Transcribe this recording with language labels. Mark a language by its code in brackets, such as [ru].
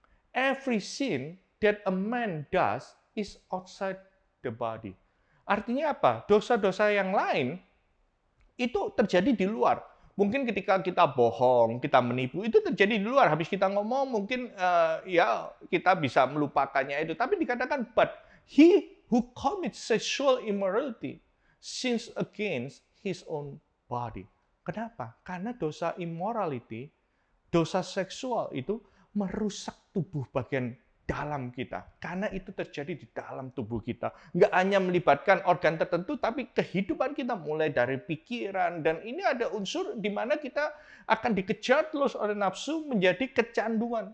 [en] Every sin that a man does is outside the body. [id] Artinya apa? Dosa-dosa yang lain itu terjadi di luar. Mungkin ketika kita bohong, kita menipu, itu terjadi di luar. Habis kita ngomong, mungkin ya kita bisa melupakannya itu. Tapi dikatakan, [en] but he who commits sexual immorality sins against his own body. [id] Kenapa? Karena dosa immorality, dosa seksual itu merusak tubuh bagian dalam kita. Karena itu terjadi di dalam tubuh kita. Nggak hanya melibatkan organ tertentu, tapi kehidupan kita mulai dari pikiran. Dan ini ada unsur di mana kita akan dikejar terus oleh nafsu menjadi kecanduan.